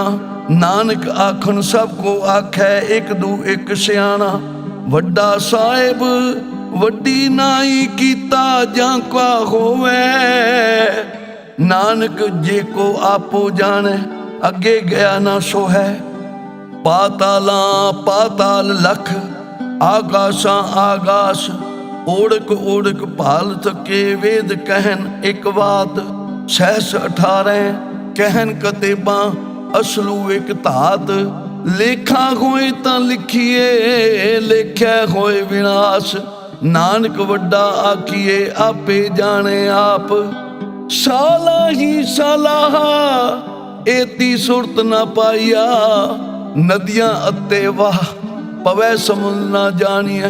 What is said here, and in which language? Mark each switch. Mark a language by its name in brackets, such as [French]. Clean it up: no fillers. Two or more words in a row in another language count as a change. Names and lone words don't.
[Punjabi] ਨਾਨਕ ਆਖਣ ਸਬਕੋ ਆਖੈ, ਏਕ ਦੂ ਏਕ ਸਿਆਣਾ। ਵੱਡਾ ਸਾਹਿਬ ਵੱਡੀ ਨਾਈ ਕੀਤਾ, ਜਾਂ ਕਾ ਹੋਵੇ। ਨਾਨਕ ਜੇ ਕੋ ਆਪੋ ਜਾਣੇ, ਅਗੇ ਗਇਆ ਨਾ ਸੋ ਹੈ। ਪਾਤਾਲਾ ਪਾਤਾਲ ਲਖ, ਆਕਾਸ਼ਾ ਆਕਾਸ਼। ਓੜਕ ਓੜਕ ਭਾਲ ਥਕੇ, ਵੇਦ ਕਹਨ ਇਕ ਬਾਤ। ਸਹਸ 18 ਕਹਨ ਕਤੇਬਾ, ਅਸਲੂ ਇਕ ਧਾਤ। ਲੇਖਾ ਹੋਏ ਤਾਂ ਲਿਖੀਐ, ਲੇਖਿਆ ਹੋਏ ਵਿਨਾਸ਼। ਨਾਨਕ ਵੱਡਾ ਆਖੀਐ, ਆਪੇ ਜਾਣੇ ਆਪ। ਸਾਲਾ ਹੀ ਸਾਲਾਹਾ, ਏਤੀ ਸੁਰਤ ਨਾ ਪਾਇਆ। ਨਦੀਆਂ ਅਤੇ ਵਾਹ, ਪਵੈ ਸਮੁੰਦ ਨਾ ਜਾਣੀਐ।